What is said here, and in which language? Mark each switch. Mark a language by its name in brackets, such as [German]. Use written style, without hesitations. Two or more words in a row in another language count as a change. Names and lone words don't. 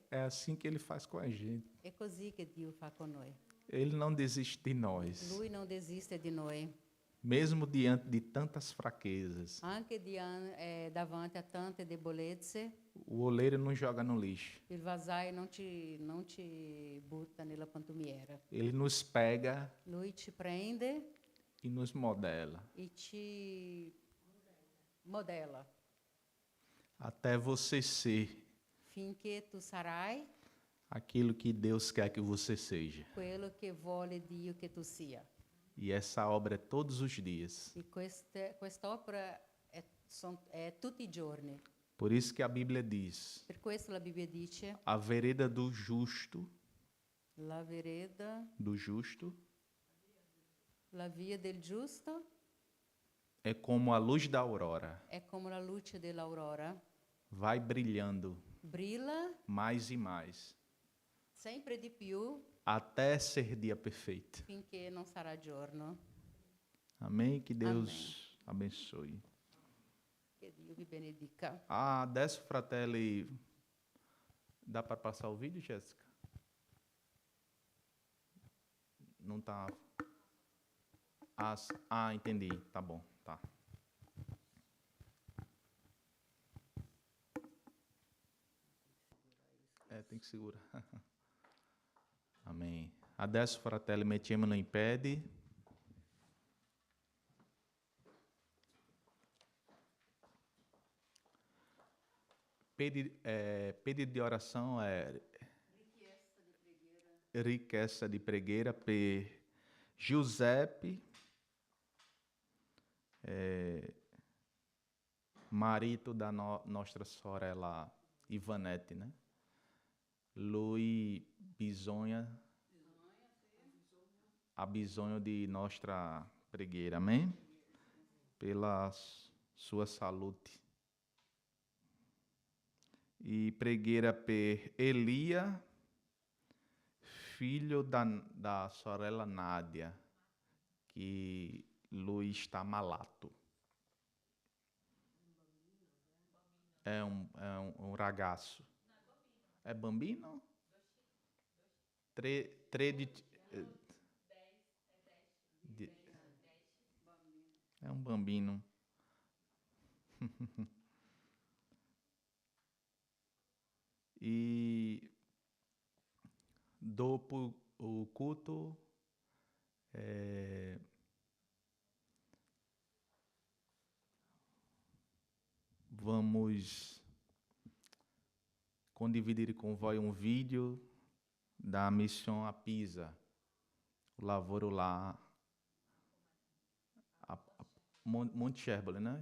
[Portuguese] É assim que ele faz com a gente. [Italian] È così che Dio fa con noi. [Portuguese] Ele não desiste de nós, [Italian] Lui non desiste di noi, [Portuguese] mesmo diante de tantas fraquezas. [Italian] anche davanti a tante debolezze. [Portuguese] O oleiro não joga no lixo. [Italian] Il vasaio non ci butta nella pantumiera. [Portuguese] Ele nos pega [Italian] Lui ci prende [Portuguese] e nos modela [Italian] e ci modela [Portuguese] até você ser [Italian] finché tu sarai [Portuguese] aquilo que Deus quer que você seja. [Italian] quello che vuole Dio che tu sia. [Portuguese] E essa obra é todos os dias. [Italian] E questa opera è tutti i giorni. [Portuguese] Por isso que a Bíblia diz: [Italian] Per questo la Bibbia dice: [Portuguese] a vereda do justo, [Italian] la vereda, la via del giusto [Portuguese] é como a luz da aurora, [Italian] è come la luce dell'aurora, [Portuguese] vai brilhando [Italian] brilla [Portuguese] mais e mais, [Italian] sempre di più [Portuguese] até ser dia perfeito. [Italian] finché non sarà giorno. [Portuguese] Amém? Que Deus abençoe. [Italian] Che Dio vi benedica. Adesso, fratelli, [Portuguese] dá para passar o vídeo, Jéssica? Não tá. Entendi. Tá bom, tá. Tem que segurar. Amém. [Italian] Adesso, fratelli, mettiamolo in piedi. [Portuguese] Pedido de oração é [Italian] richiesta di preghiera per Giuseppe, marito da nostra sorella Ivanete, né? Lui ha bisogno di nostra preghiera, amém? [Portuguese] Pela sua saúde. [Italian] E preghiera per Elia, figlio da sorella Nádia, que lui está malato. [Portuguese] É um ragazzo. É bambino? É um bambino. E dopo o culto, vamos [Italian] condividere con voi un video da missão a Pisa, o lavoro lá, a Monte Sherbole, né?